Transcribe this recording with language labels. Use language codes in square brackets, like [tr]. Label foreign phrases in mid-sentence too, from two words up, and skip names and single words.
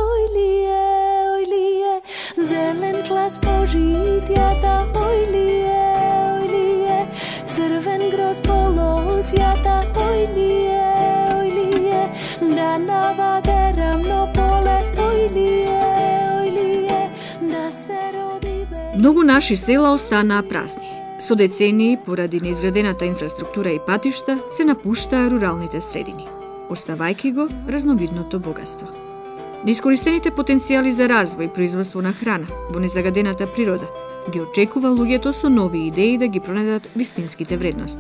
[mk] хојлије, зелен клас пожитјата, хојлије, црвен гроз полозјата, хојлије, да наваде равно поле, хојлије, да се роди берике. Многу наши села останаа празни. Со децении, поради неизградената инфраструктура и патишта, се напуштаа руралните средини, оставајќи го разновидното богатство. Неискористените потенцијали за развој и производство на храна во незагадената природа ги очекува луѓето со нови идеи да ги пронедат вистинските вредности.